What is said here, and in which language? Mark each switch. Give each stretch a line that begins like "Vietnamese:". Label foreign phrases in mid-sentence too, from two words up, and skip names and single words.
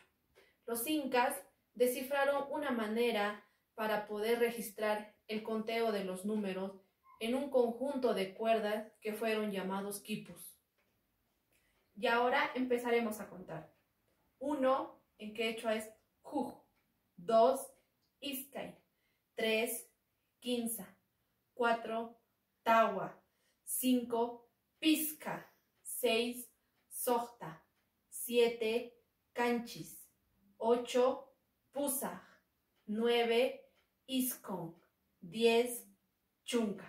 Spanish: Los incas descifraron una manera para poder registrar el conteo de los números en un conjunto de cuerdas que fueron llamados quipus. Y ahora empezaremos a contar. 1 en quechua es
Quechua: juj, 2 iskay, 3 quinza, 4 tawa, 5 pisca, 6 sojta, 7 canchis, 8 pusaj, 9 iskon, 10 chunca.